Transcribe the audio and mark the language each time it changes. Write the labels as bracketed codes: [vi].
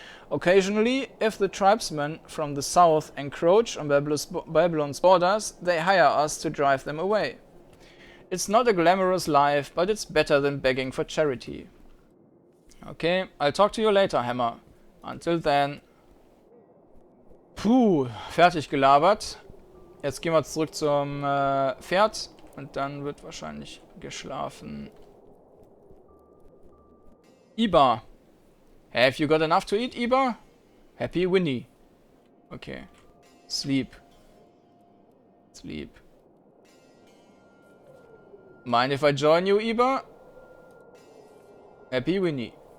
[en] Occasionally, if the tribesmen from the south encroach on Babylon's borders, they hire us to drive them away. It's not a glamorous life, but it's better than begging for charity. Okay, I'll talk to you later, Hammer. Until then. [de] Puh, fertig gelabert. Jetzt gehen wir zurück zum Pferd und dann wird wahrscheinlich geschlafen. [en] Iba. Have you got enough to eat, Iba? Happy Winnie. Okay. Sleep. Sleep. Mind if I join you, Iba? Happy Winnie.